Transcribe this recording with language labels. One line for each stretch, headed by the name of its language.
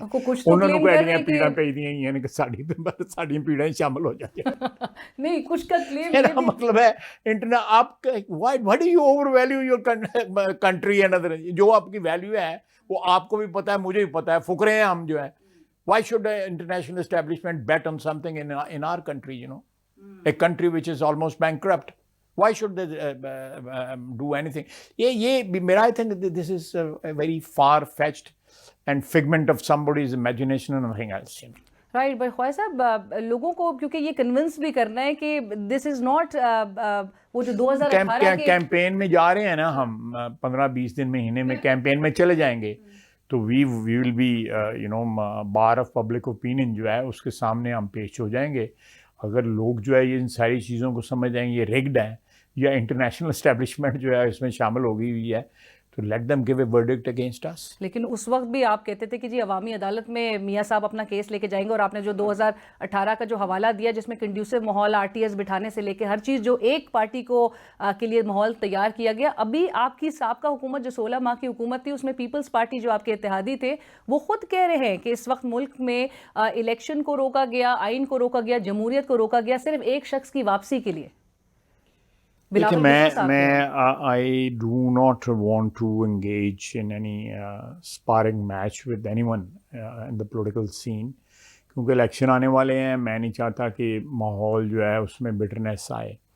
Urdu: انہوں نے کوئی پیڑاں پہ دی ہیں یعنی کہ ساڑی پیڑیں شامل ہو جاتی ہیں. نہیں، کچھ کا کلیم میرا مطلب ہے آپ
English: What do you overvalue your country and other.
Urdu: جو آپ کی ویلیو ہے وہ آپ کو بھی پتا ہے، مجھے بھی پتا ہے، فقرے ہیں ہم جو ہے.
English: Why should an international establishment bet on something in our country, you know, a country which is almost bankrupt? Why should they do anything? I think that this is a very far-fetched and figment of somebody's imagination and nothing else, you know. Right.
Urdu: بھائی خواجہ صاحب لوگوں کو کیونکہ یہ convince بھی کرنا ہے کہ
English: this is not
Urdu: وہ جو 2018 کے کیمپین میں جا رہے ہیں نا ہم، 15-20 دن مہینے میں کیمپین میں چلے جائیں گے تو
English: we will be bar of public opinion
Urdu: جو ہے اس کے سامنے ہم پیش ہو جائیں گے. اگر لوگ جو ہے یہ ان ساری چیزوں کو سمجھ جائیں گے یہ ریگڈ ہیں یا انٹرنیشنل اسٹیبلشمنٹ جو ہے اس میں شامل ہو گئی ہوئی ہے تو
English: Let them give a verdict against اس.
Urdu: لیکن اس وقت بھی آپ کہتے تھے کہ جی عوامی عدالت میں میاں صاحب اپنا کیس لے کے جائیں گے، اور آپ نے جو 2018 کا جو حوالہ دیا جس میں کنڈیوسو ماحول، آر ٹی ایس بٹھانے سے لے کے ہر چیز جو ایک پارٹی کو کے لیے ماحول تیار کیا گیا. ابھی آپ کی سابقہ حکومت جو 16 ماہ کی حکومت تھی اس میں پیپلز پارٹی جو آپ کے اتحادی تھے وہ خود کہہ رہے ہیں کہ اس وقت ملک میں الیکشن کو روکا گیا، آئین کو روکا گیا، جمہوریت کو روکا گیا صرف ایک شخص کی واپسی کے لیے. دیکھیں میں
English: I do not want to engage in any sparring match with anyone in the political scene
Urdu: کیونکہ الیکشن آنے والے ہیں. میں نہیں چاہتا کہ ماحول جو ہے اس میں بٹرنیس آئے.